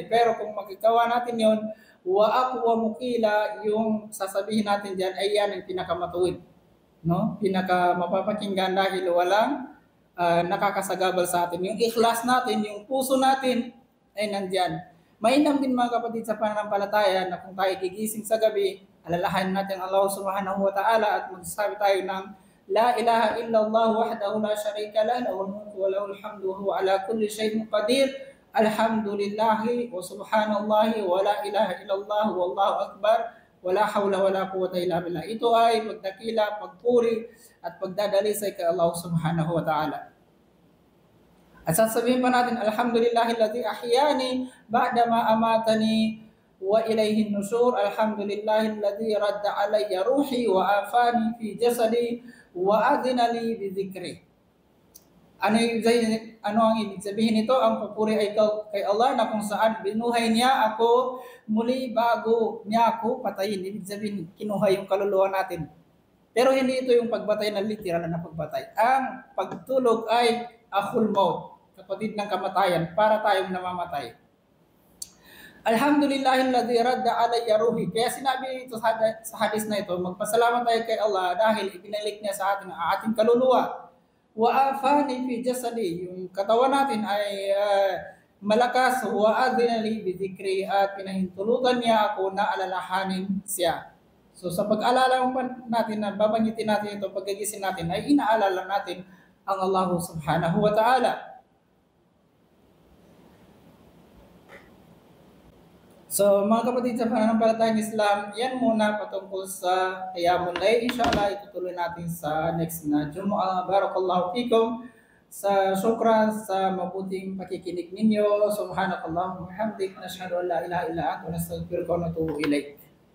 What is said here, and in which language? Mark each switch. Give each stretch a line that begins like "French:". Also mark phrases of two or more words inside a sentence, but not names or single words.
Filipino: Pero kung magagawa natin yun,
Arabic: وأقوم قيلا,
Filipino: yung sasabihin natin diyan ay yan ang pinakamatuwid. No? Pinaka mapapakinggan dahil walang nakakasagabal sa atin. Yung ikhlas natin, yung puso natin ay nandyan. Mainam din mga kapatid sa pananampalataya na kung tayo gigising sa gabi, alalahanin natin Allah
Arabic: سبحانه وتعالى
Filipino: at magsasabi tayo ng
Arabic: لا إله إلا الله وحده لا شريك له، له الملك وله الحمد وهو على كل شيء قدير. الحمد لله وسبحان الله ولا إله إلا الله والله أكبر. ولا حول ولا قوة إلا بالله.
Filipino: Ito ay pagdakila, pagpuri at pagdadalisay kay Allah
Arabic: سبحانه وتعالى.
Filipino: At sasabihin pa natin,
Arabic: الحمد لله الذي أحياني بعد ما أماتني وإليه النشور. الحمد لله الذي رد علي روحي وعافاني في جسدي وأذن لي بذكري.
Filipino: Ano ang ibig sabihin nito? Ang papuri ay kay Allah na kung saan binuhay niya ako muli bago niya ako patayin. Ibig sabihin, kinuha yung kaluluwa natin. Pero hindi ito yung pagbatay na literal na pagbatay. Ang pagtulog ay
Arabic: أخو الموت,
Filipino: kapatid ng kamatayan, para tayong namamatay.
Arabic: الحمد لله الذي رد علي روحي.
Filipino: Kaya sinabi ito sa hadis na ito, magpasalamat tayo kay Allah dahil ibinalik niya sa atin ang ating kaluluwa.
Arabic: وعافاني في جسدي,
Filipino: yung katawan natin ay malakas.
Arabic: وأذن لي بذكري,
Filipino: at pinahintulutan niya ako na alalahanin siya. So sa pag-alala natin na babanggitin natin ito, pagkagising natin ay inaalala natin ang Allah
Arabic: سبحانه وتعالى.
Filipino: So mga kapatid sa pananampalatayang Islam, yan muna patungkol sa
Arabic: قيام الليل.
Filipino: Inshallah, itutuloy natin sa next na Jumu'ah.
Arabic: بارك الله فيكم.
Filipino: Sa syukran sa mabuting pakikinig ninyo.
Arabic: سبحانك اللهم وبحمدك، نشهد أن لا إله إلا أنت، نستغفرك ونتوب إليك.